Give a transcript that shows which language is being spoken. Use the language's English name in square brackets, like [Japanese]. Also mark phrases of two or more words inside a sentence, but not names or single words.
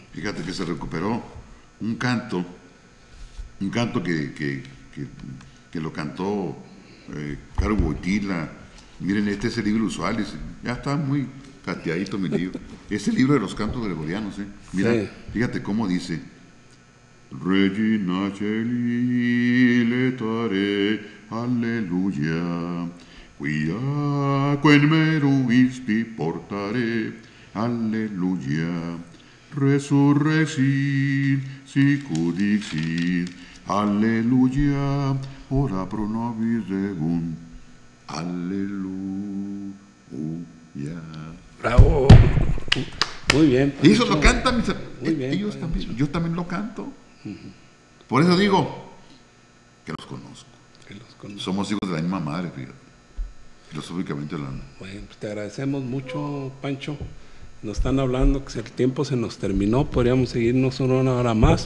[Spanish] Fíjate que se recuperó un canto que lo cantó Carl Wojtyla. Miren, este es el libro usual, ya está muy cateadito mi libro. Es el libro de los cantos gregorianos, Mira, sí. Fíjate cómo dice: [Latin] Regina Celi letare, alleluia, quia quem meruisti portare, alleluia, resurrexit, sicut dixit, alleluia, ora pro nobis regunt, alleluia. [Spanish] ¡Bravo! Muy bien. Y eso lo cantan ellos también. Yo también lo canto. Por eso digo que los conozco. Somos hijos de la misma madre, fíjate. Filosóficamente hablando. Bueno, pues te agradecemos mucho, Pancho. Nos están hablando que el tiempo se nos terminó, podríamos seguirnos una hora más.